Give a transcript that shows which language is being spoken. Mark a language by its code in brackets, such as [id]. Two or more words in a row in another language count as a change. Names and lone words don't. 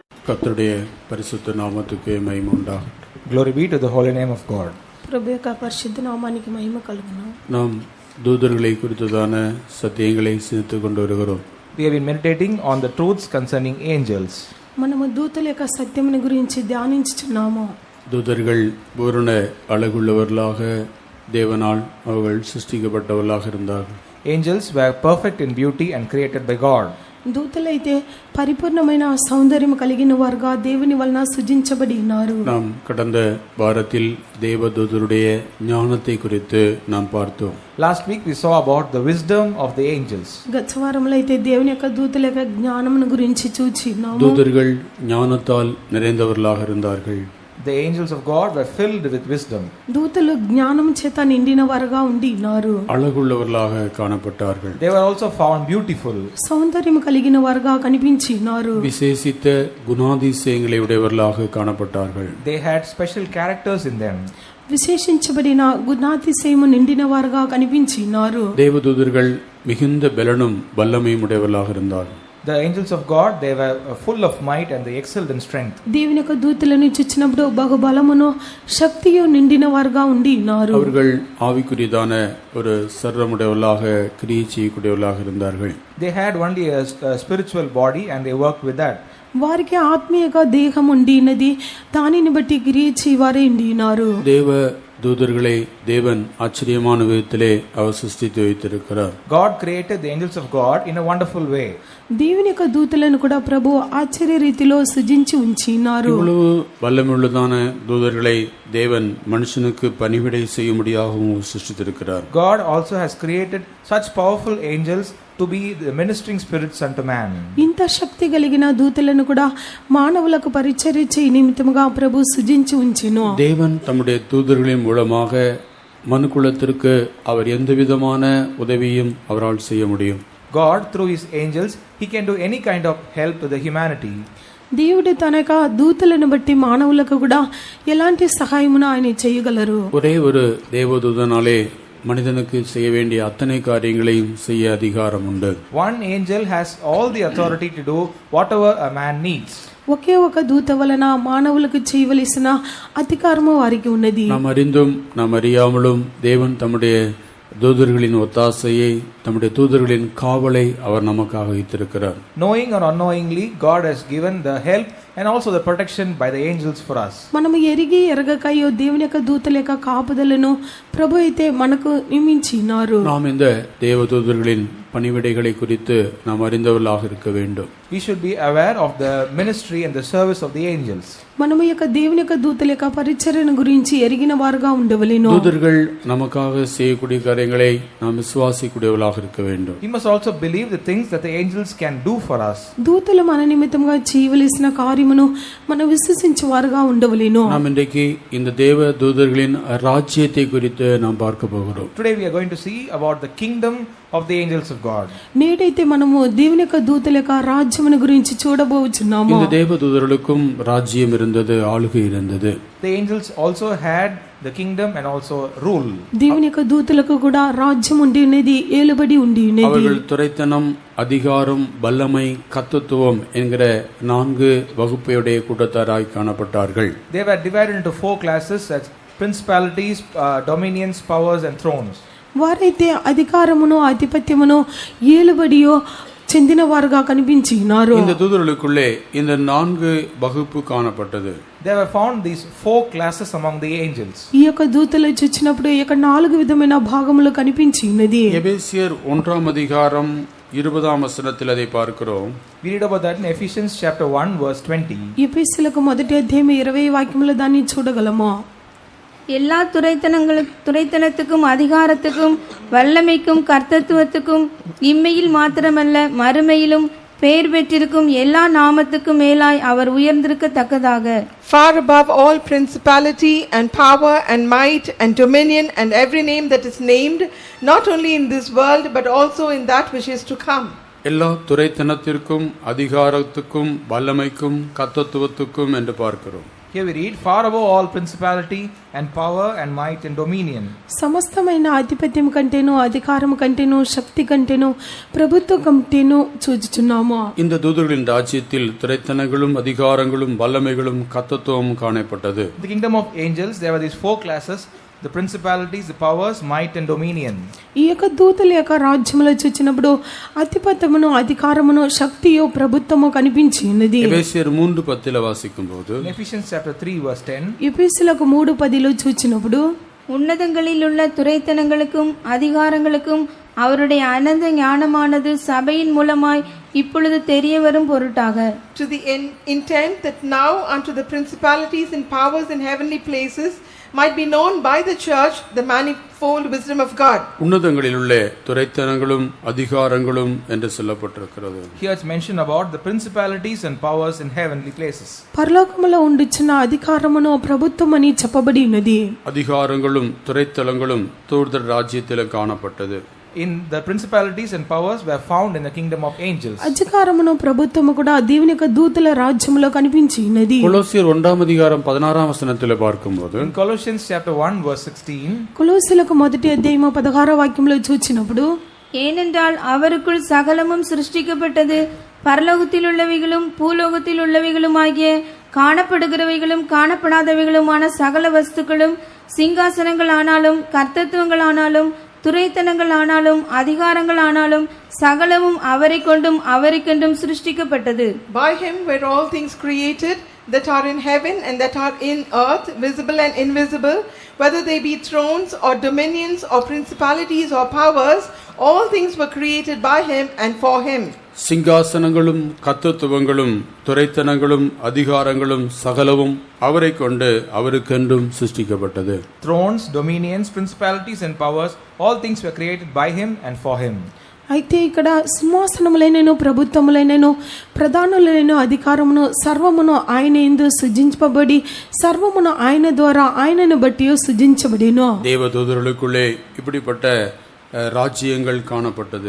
[ta] கர்த்தருடைய பரிசுத்த நாமத்துக்கு மகிமை உண்டாகட்டும். [en] Glory be to the holy name of God. [te] ప్రభు యొక్క పరిశుద్ధ నామానికి మహిమ కలుగును. [ta] நாம் தூதர்களை குறித்ததான சத்தியங்களை சிந்தித்துக் கொண்டு வருகிறோம். [en] We have been meditating on the truths concerning angels. [te] మనము దూతల యొక్క సత్యమును గురించి ధ్యానించుచున్నాము. [ta] தூதர்கள் பூரண அழகுள்ளவர்களாக தேவனால் அவர்கள் சிருஷ்டிக்கப்பட்டவர்களாக இருந்தார்கள். [en] Angels were perfect in beauty and created by God. [te] దూతలైతే పరిపూర్ణమైన సౌందర్యం కలిగిన వారుగా దేవుని వలన సృజించబడి ఉన్నారు. [ta] நாம் கடந்த வாரத்தில் தேவதூதருடைய ஞானத்தை குறித்து நாம் பார்த்தோம். [en] Last week we saw about the wisdom of the angels. [te] గత వారంలో అయితే దేవుని యొక్క దూతల యొక్క జ్ఞానమును గురించి చూచినాము. [ta] தூதர்கள் ஞானத்தால் நிறைந்தவர்களாக இருந்தார்கள். [en] The angels of God were filled with wisdom. [te] దూతలు జ్ఞానం చేత నిండిన వారుగా ఉండి ఉన్నారు. [ta] அழகுள்ளவர்களாக காணப்பட்டார்கள். [en] They were also found beautiful. [te] సౌందర్యం కలిగిన వారుగా కనిపించి ఉన్నారు. [ta] விசேஷித்த குணாதிசயங்களை உடையவர்களாக காணப்பட்டார்கள். [en] They had special characters in them. [te] విశేషించబడిన గుణాతిశయము నిండిన వారుగా కనిపించి ఉన్నారు. [ta] தேவதூதர்கள் மிகுந்த பலனும் வல்லமையும் உடையவர்களாக இருந்தார்கள். [en] The angels of God, they were full of might and they excelled in strength. [te] దేవుని యొక్క దూతలను చూచినప్పుడు బహుబలమును శక్తియు నిండిన వారుగా ఉండి ఉన్నారు. [ta] அவர்கள் ஆவிக்குரியதான ஒரு சர்வமுடையவர்களாக கிரியை செய்யக்கூடியவர்களாக இருந்தார்கள். [en] They had only a spiritual body and they worked with that. [te] వారికి ఆత్మీయగా దేహం ఉండినది, దానిని బట్టి క్రియ చేయవారే ఉండినారు. [ta] தேவ தூதர்களை தேவன் ஆச்சரியமான விதத்திலே அவர் சிருஷ்டித்து வைத்திருக்கிறார். [en] God created the angels of God in a wonderful way. [te] దేవుని యొక్క దూతలను కూడా ప్రభు ఆశ్చర్య రీతిలో సృజించి ఉంచినారు. [ta] இவ்வளவு வல்லமையுள்ளதான தூதர்களை தேவன் மனுஷனுக்கு பணிவிடை செய்யும்படியாகவும் சிருஷ்டித்திருக்கிறார். [en] God also has created such powerful angels to be the ministering spirits unto man. [te] ఇంత శక్తి కలిగిన దూతలను కూడా మానవులకు పరిచర్య చేయ నిమిత్తముగా ప్రభు సృజించి ఉంచెను. [ta] தேவன் தம்முடைய தூதர்களின் மூலமாக மனுக்குலத்திற்கு அவர் எந்த விதமான உதவியும் அவரால் செய்ய முடியும். [en] God through his angels, he can do any kind of help to the humanity. [te] దేవుడు తన యొక్క దూతలను బట్టి మానవులకు కూడా ఎలాంటి సహాయమును ఆయన చేయగలరు. [ta] ஒரே ஒரு தேவதூதனாலே மனிதனுக்கு செய்ய வேண்டிய அத்தனை காரியங்களையும் செய்ய அதிகாரம் உண்டு. [en] One angel has all the authority to do whatever a man needs. [te] ఒకే ఒక దూత వలన మానవులకు చేయవలసిన అధికారము వారికి ఉన్నది. [ta] நாம் அறிந்தும் நாம் அறியாமலும் தேவன் தம்முடைய தூதர்களின் ஒத்தாசையை, தம்முடைய தூதர்களின் காவலை அவர் நமக்காக வைத்திருக்கிறார். [en] Knowing or unknowingly, God has given the help and also the protection by the angels for us. [te] మనము ఎరిగి ఎరగకయో దేవుని యొక్క దూతల యొక్క కాపుదలను ప్రభు అయితే మనకు నియమించినారు. [ta] நாம் இந்த தேவதூதர்களின் பணிவிடைகளை குறித்து நாம் அறிந்தவர்களாக இருக்க வேண்டும். [en] We should be aware of the ministry and the service of the angels. [te] మనము యొక్క దేవుని యొక్క దూతల యొక్క పరిచర్యను గురించి ఎరిగిన వారుగా ఉండవలెను. [ta] தூதர்கள் நமக்காக செய்யக்கூடிய காரியங்களை நாம் விசுவாசிக்கூடியவர்களாக இருக்க வேண்டும். [en] We must also believe the things that the angels can do for us. [te] దూతలు మన నిమిత్తముగా చేయవలసిన కార్యమును మనం విశ్వసించే వారుగా ఉండవలెను. [ta] நாம் இன்றைக்கு இந்த தேவ தூதர்களின் ராஜ்யத்தை குறித்து நாம் பார்க்க போகிறோம். [en] Today we are going to see about the kingdom of the angels of God. [te] నేడైతే మనము దేవుని యొక్క దూతల యొక్క రాజ్యమును గురించి చూడబోచున్నాము. [ta] இந்த தேவ தூதர்களுக்கும் ராஜ்யம் இருந்தது, ஆளுகை இருந்தது. [en] The angels also had the kingdom and also rule. [te] దేవుని యొక్క దూతలకు కూడా రాజ్యం ఉండి ఉన్నది, ఏలుబడి ఉండి ఉన్నది. [ta] அவர்கள் துரைத்தனம், அதிகாரம், வல்லமை, கர்த்தத்துவம் என்கிற 4 வகுப்பையுடைய கூட்டத்தாராய் காணப்பட்டார்கள். [en] They were divided into 4 classes as principalities, dominions, powers and thrones. [te] వారైతే అధికారమును, ఆధిపత్యమును, ఏలుబడియో చెందిన వారుగా కనిపించినారు. [ta] இந்த தூதர்களுக்குள்ளே இந்த 4 வகுப்பு காணப்பட்டது. [en] There were found these 4 classes among the angels. [te] ఈ యొక్క దూతలు చూచినప్పుడు ఈ యొక్క 4 విధమైన భాగములు కనిపించినది. [ta] எபேசியர் 1ஆம் அதிகாரம் 20ஆம் வசனத்தில் அதை பார்க்கிறோம். [en] We read about that in Ephesians chapter 1 verse 20. [te] ఎఫెసీయులకు మొదటి అధ్యాయం 20 వాక్యములో దాన్ని చూడగలము. [ta] எல்லா துரைத்தனத்துக்கும் அதிகாரத்துக்கும் வல்லமைக்கும் கர்த்தத்துவத்துக்கும் இம்மையில் மாத்திரமல்ல மறுமையிலும் பெயர் பெற்றிருக்கும் எல்லா நாமத்துக்கும் மேலாய் அவர் உயர்ந்திருக்கத்தக்கதாக, [en] far above all principality and power and might and dominion and every name that is named, not only in this world but also in that which is to come. [ta] எல்லா துரைத்தனத்திற்கும் அதிகாரத்துக்கும் வல்லமைக்கும் கர்த்தத்துவத்துக்கும் என்று பார்க்கிறோம். [en] Here we read, far above all principality and power and might and dominion. [te] సమస్తమైన ఆధిపత్యం కంటేను అధికారం కంటేను శక్తి కంటేను ప్రభుత్వం కంటేను చూచుచున్నాము. [ta] இந்த தூதர்களின் ராஜ்யத்தில் துரைத்தனங்களும் அதிகாரங்களும் வல்லமைகளும் கர்த்தத்துவமும் காணப்பட்டது. [en] In the kingdom of angels, there were these 4 classes: the principalities, the powers, might and dominion. [te] ఈ యొక్క దూతల యొక్క రాజ్యములో చూచినప్పుడు అధిపత్యమును అధికారమును శక్తియు ప్రభుత్వము కనిపించి ఉన్నది. [ta] எபேசியர் 3:10 வாசிக்கும்போது [en] In Ephesians chapter 3 verse 10, [te] ఎఫెసీయులకు 3:10 చూచినప్పుడు [ta] உன்னதங்களில் உள்ள துரைத்தனங்களுக்கும் அதிகாரங்களுக்கும் அவருடைய அனந்த ஞானமானது சபையின் மூலமாய் இப்பொழுது தெரிய வரும் பொருட்டாக, [en] To the intent that now unto the principalities and powers in heavenly places might be known by the church the manifold wisdom of God. [ta] உன்னதங்களில் உள்ள துரைத்தனங்களும் அதிகாரங்களும் என்று சொல்லப்பட்டிருக்கிறது. [en] here it's mentioned about the principalities and powers in heavenly places. [te] పరలోకములో ఉండిచిన అధికారమును ప్రభుత్వమని చెప్పబడి ఉన్నది. [ta] அதிகாரங்களும் துரைத்தலங்களும் தூதர் ராஜ்யத்தில் காணப்பட்டது. [en] In the principalities and powers were found in the kingdom of angels. [te] అధికారమును ప్రభుత్వము కూడా దేవుని యొక్క దూతల రాజ్యములో కనిపించి ఉన్నది. [ta] கொலோசியர் 1:16 பார்க்கும்போது [en] In Colossians chapter 1 verse 16, [te] కొలొస్సీయులకు 1:16 వాక్యంలో చూచినప్పుడు, [ta] ஏனென்றால் அவருக்குள் சகலமும் சிருஷ்டிக்கப்பட்டது, பரலோகத்தில் உள்ளவைகளும் பூலோகத்தில் உள்ளவைகளும் ஆகிய காணப்படுகிறவைகளும் காணப்படாதவைகளுமான சகல வஸ்துக்களும் சிங்காசனங்கள் ஆனாலும் கர்த்தத்துவங்கள் ஆனாலும் துரைத்தனங்கள் ஆனாலும் அதிகாரங்கள் ஆனாலும் சகலமும் அவரை கொண்டும் அவரைக்கென்றும் சிருஷ்டிக்கப்பட்டது. [en] By him were all things created that are in heaven and that are in earth, visible and invisible, whether they be thrones or dominions or principalities or powers, all things were created by him and for him. [ta] சிங்காசனங்களும் கர்த்தத்துவங்களும் துரைத்தனங்களும் அதிகாரங்களும் சகலவும் அவரை கொண்டு அவருக்கென்றும் சிருஷ்டிக்கப்பட்டது. [en] thrones, dominions, principalities and powers, all things were created by him and for him. [te] అయితే ఇక్కడ సింహాసనములైనను ప్రభుత్వములైనను ప్రధానులైన అధికారమును సర్వమును ఆయన యందు సృజించబడి సర్వమును ఆయన ద్వారా ఆయనను బట్టి సృజించబడిను. [ta] தேவதூதர்களுக்குள்ளே இப்படிப்பட்ட ராஜ்யங்கள் காணப்பட்டது.